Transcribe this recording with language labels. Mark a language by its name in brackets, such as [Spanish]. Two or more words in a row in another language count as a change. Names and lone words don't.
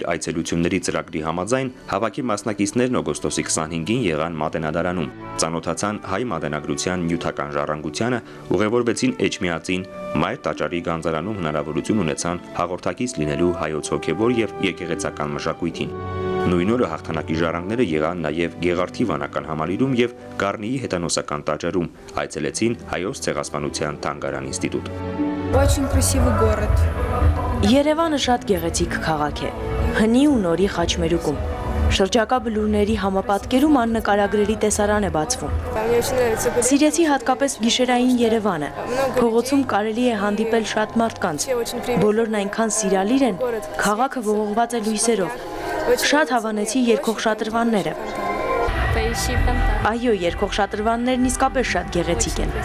[Armenian] այցելությունների ծրագրի համաձայն հավաքի մասնակիցներն օգոստոսի 25-ին եղան Մատենադարանում, ծանոթացան հայ մատենագրության նյութական ժառանգությանը, ուղևորվեցին Էջմիածին, Մայր տաճարի գանձարանում հնարավորություն ունեցան հաղորդակից լինելու հայոց հոգևոր եւ եկեղեցական մշակույթին։ Նույն օրը հաղթանակի ժառանգները եղան նաև Գեղարդի վանական համալիրում եւ Գառնիի հետանոսական տաճարում, այցելեցին հայոց ցեղասպանության թանգարան ինստիտուտ։ [Russian] Очень красивый город. [Armenian] Երևանը շատ գեղեցիկ քաղաք է, հնի ու նորի խաչմերուկում։ Շրջակա բլուրների համապատկերում աննկարագրելի տեսարան է բացվում։ Սիրեցի հատկապես գիշերային Երևանը։ Փողոցում կարելի է հանդիպել շատ մարդկանց։ Բոլորն այնքան սիրալիր են, քաղաքը ողողված է լույսերով։ Շատ հավանեցի երկող շատրվանները։ Այո, երկող շատրվաններն իսկապես շատ գեղեցիկ են։